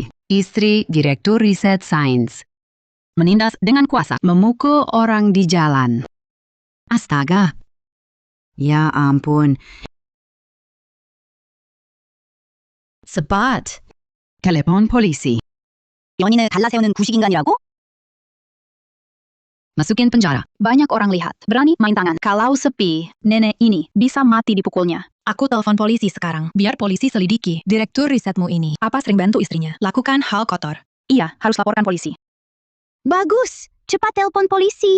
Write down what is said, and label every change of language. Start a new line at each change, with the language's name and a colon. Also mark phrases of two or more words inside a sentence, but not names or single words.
Indonesian: Istri Direktur Riset Sains. Menindas dengan kuasa, memukul orang di jalan. Astaga. Ya ampun. Cepat. Telepon polisi.
Korean: 연인을 갈라세우는 구식인간이라고?
Indonesian: Masukin penjara. Banyak orang lihat, berani main tangan. Kalau sepi, nenek ini bisa mati dipukulnya. Aku telepon polisi sekarang. Biar polisi selidiki. Direktur risetmu ini. Apa sering bantu istrinya? Lakukan hal kotor. Iya, harus laporkan polisi. Bagus, cepat telepon polisi.